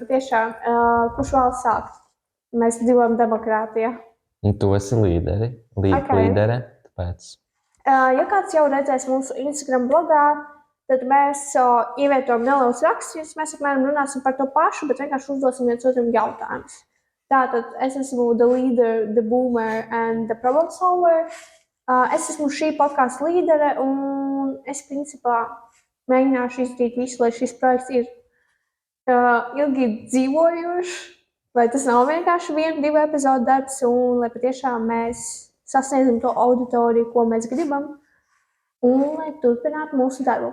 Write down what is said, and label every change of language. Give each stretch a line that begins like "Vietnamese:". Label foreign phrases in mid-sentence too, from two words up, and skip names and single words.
Latvian: Patiešām, kurš vēlas sākt? Mēs dzīvojam demokrātijā. Un tu esi līderi, līdere, tāpēc. Ja kāds jau redzēs mūsu Instagram blogā, tad mēs ievietojam nelielus rakstus. Mēs apmēram runāsim par to pašu, bet vienkārši uzdosim viens otram jautājumus. Tātad es esmu
English: the leader, the boomer and the problem solver.
Latvian: Es esmu šī podkāstu līdere un es principā mēģināšu izdarīt visu, lai šis projekts ir ilgi dzīvojošs, lai tas nav vienkārši 1-2 epizodu darbs un lai patiešām mēs sasniedzam to auditoriju, ko mēs gribam un lai turpinātu mūsu darbu.